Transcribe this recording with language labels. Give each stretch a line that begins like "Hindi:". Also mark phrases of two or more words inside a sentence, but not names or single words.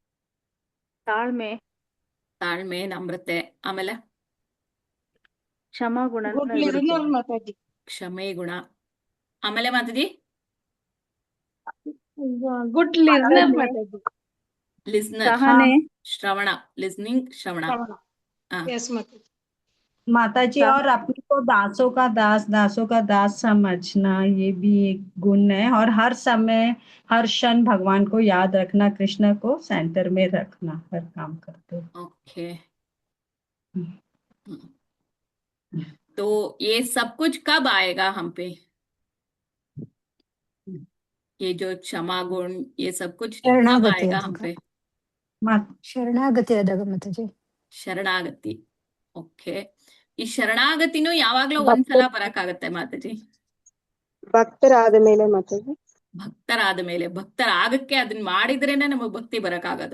Kannada: ತಾಳ್ಮೆ, ನಮ್ರತೆ, ಆಮೇಲೆ ಕ್ಷಮೆ ಗುಣ, ಆಮೇಲೆ ಮಾತಾಡಿ ಗುಡ್ ಲಿಸ್ನರ್, ಶ್ರವಣ, ಲಿಸ್ನಿಂಗ್, ಶ್ರವಣ.
Hindi: माता जी, और अपने को दासों का दास समझना, ये भी एक गुण है। और हर समय हर क्षण भगवान को याद रखना, कृष्ण को सेंटर में रखना हर काम करते हुए। ओके। तो ये सब कुछ कब आएगा हम पे? ये जो क्षमा गुण, ये सब कुछ कब आएगा हम पे?
Kannada: ಶರಣಾಗತಿ ಆದಾಗ ಮಾತಾಜಿ. ಶರಣಾಗತಿ. ಓಕೆ. ಈ ಶರಣಾಗತಿನೂ ಯಾವಾಗ್ಲೂ ಒಂದ್ಸಲ ಬರಕಾಗತ್ತೆ ಮಾತಾಜಿ? ಭಕ್ತರಾದ ಮೇಲೆ ಮಾತಾಜಿ. ಭಕ್ತರಾದ ಮೇಲೆ, ಭಕ್ತರಾಗಕ್ಕೆ ಅದನ್ನ ಮಾಡಿದ್ರೇನೆ ನಮಗ್ ಭಕ್ತಿ ಬರಕಾಗದು.